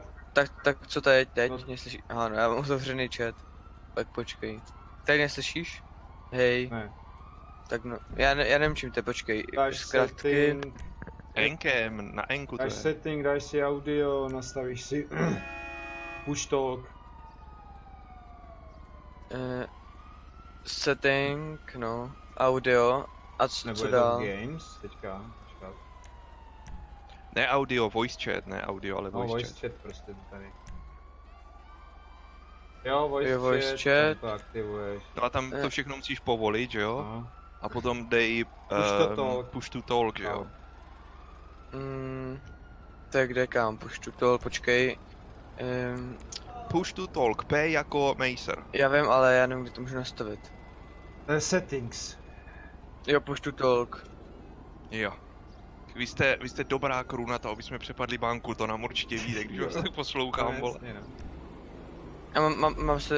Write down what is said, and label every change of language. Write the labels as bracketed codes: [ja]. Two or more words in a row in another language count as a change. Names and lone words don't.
[cs] Tak co teď? No. Neslyšíš? Aha, no já mám uzavřený chat. Tak počkej. Teď neslyšíš? Hej. Ne. Tak no, já nevím čím to, počkej. Dáš setting, Enkem, na Enku to je. dáš setting, dáš si audio, nastavíš si [en] push talk. [cs] Setting, no, audio, a co Nebo je dál? to games, teďka, počkat. Ne audio, [en] voice chat, [cs] ne audio, ale No, [en] voice chat. [cs] chat prostě tady. Jo, voice voice chat, chat. tam to aktivuješ. No a tam to všechno musíš povolit, že jo? No. A potom dej [en] push to talk, [cs] že jo? To je kde kam, [en] push to talk, počkej. Push to talk, [cs] P jako Macer. Já vím, ale já nevím, kde to můžu nastavit. Settings. [en] Jo, push to talk. [cs] Jo. Vy jste dobrá crew na to, aby jsme přepadli banku, to nám určitě vyjde, když vás tak poslouchám, No, vole. jasně, no. Já mám se...